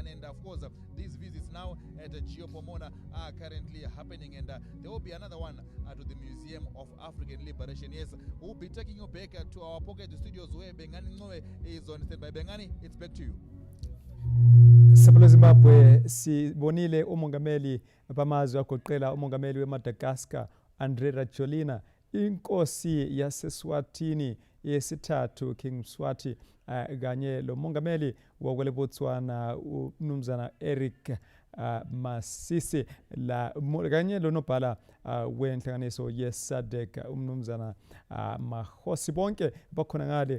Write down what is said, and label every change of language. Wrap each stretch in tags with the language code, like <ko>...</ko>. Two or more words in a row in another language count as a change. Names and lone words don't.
<en>And of course, these visits now at Geo-Pomona are currently happening, and there will be another one to the Museum of African Liberation. Yes, we'll be taking you back to our pocket studios where Bengani Ngoe is on standby. Bengani, it's back to you.</en> <nd>Sabula Zimbabwe sibonile umongameli bamazwe agoqela umongameli weMadagascar Andre Rajoelina, inkosi yaseSwatini yesithathu King Mswati, kanye lo mongameli wakwele Botswana uMnumzana Eric Masisi, kanye lo nobhala wenhlanganiso yeSadc uMnumzana Mahosi, bonke bakhona ngale.</nd>